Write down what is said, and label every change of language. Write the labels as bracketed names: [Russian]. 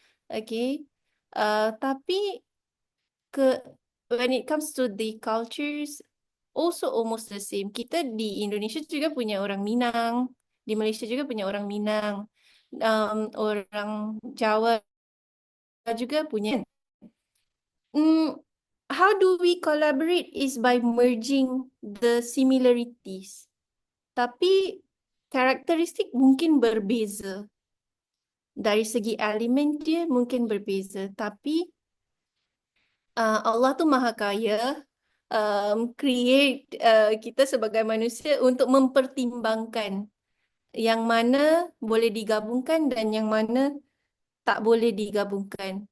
[English] Okay, tapi when it comes to the cultures, also almost the same. [Malay] Kita di Indonesia juga punya orang Minang, di Malaysia juga punya orang Minang, orang Jawa juga punya. [English] How do we collaborate is by merging the similarities. [Malay] Tapi karakteristik mungkin berbeza. Dari segi elemen dia mungkin berbeza, tapi Allah tu Maha Kaya, create kita sebagai manusia untuk mempertimbangkan yang mana boleh digabungkan dan yang mana tak boleh digabungkan.